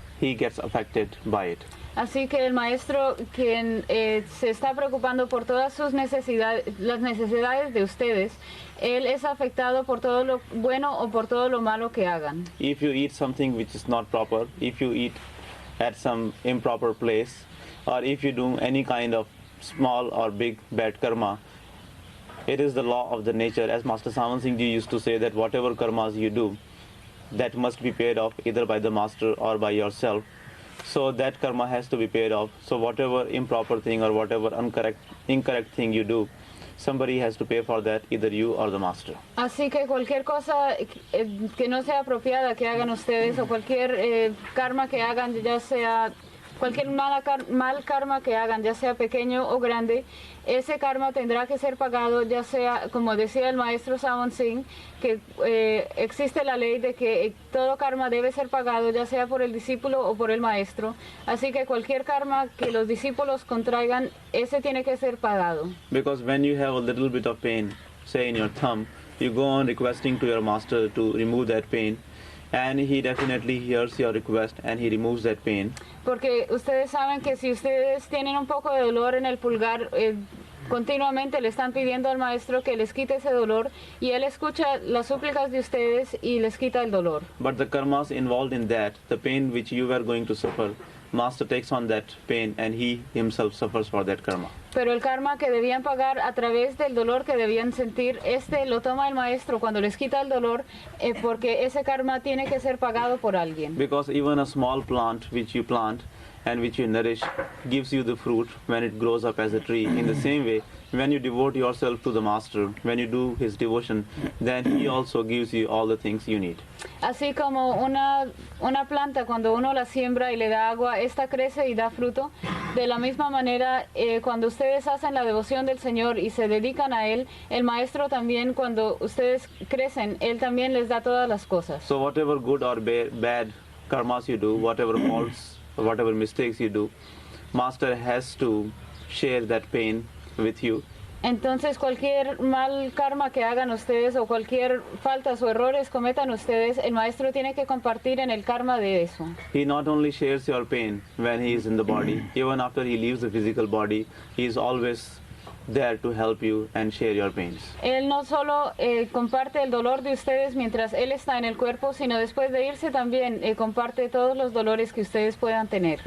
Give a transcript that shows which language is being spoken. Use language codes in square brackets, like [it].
[en] He gets affected by it. [es] Así que el maestro, quien se está preocupando por todas sus necesidades, las necesidades de ustedes, él es afectado por todo lo bueno o por todo lo malo que hagan. [en] If you eat something which is not proper, if you eat at some improper place, or if you do any kind of small or big bad karma, it is the law of the nature. As Master Sant Singh Ji used to say, that whatever karmas you do, that must be paid off either by the master or by yourself. So that karma has to be paid off. So whatever improper thing or whatever incorrect thing you do, somebody has to pay for that, either you or the master. [es] Así que cualquier cosa que no sea apropiada que hagan ustedes, o cualquier karma que hagan, ya sea cualquier mal karma que hagan, ya sea pequeño o grande, ese karma tendrá que ser pagado, ya sea, como decía el maestro Sant Singh, que existe la ley de que todo karma debe ser pagado, ya sea por el discípulo o por el maestro. Así que cualquier karma que los discípulos contraigan, ese tiene que ser pagado. [en] Because when you have a little bit of pain, say in your thumb, you go on requesting to your master to remove that pain, and he definitely hears your request and he removes that pain. [es] Porque ustedes saben que si ustedes tienen un poco de dolor en el pulgar, continuamente le están pidiendo al maestro que les quite ese dolor, y él escucha las súplicas de ustedes y les quita el dolor. [en] But the karmas involved in that, the pain which you were going to suffer, master takes on that pain and he himself suffers for that karma. [es] Pero el karma que debían pagar a través del dolor que debían sentir, lo toma el maestro cuando les quita el dolor, porque ese karma tiene que ser pagado por alguien. [en] Because even a small plant which you plant and which you nourish gives you the fruit when it grows up as a tree. In the same way, when you devote yourself to the master, when you do his devotion, then he also gives you all the things you need. [es] Así como una planta, cuando uno la siembra y le da agua, esta crece y da fruto. De la misma manera, cuando ustedes hacen la devoción del Señor y se dedican a Él, el Maestro también, cuando ustedes crecen, Él también les da todas las cosas. [en] So whatever good or bad karmas you do, whatever faults, whatever mistakes you do, Master has to share that pain with you. [es] Entonces cualquier mal karma que hagan ustedes, o cualquier faltas o errores cometan ustedes, el maestro tiene que compartir en el karma de eso. [en] He not only shares your pain when he is in the body, even after he leaves the physical body, he is always there to help you and share your pains. [es] Él no solo comparte el dolor de ustedes mientras él está en el cuerpo, sino después de irse también comparte todos los dolores que ustedes puedan tener.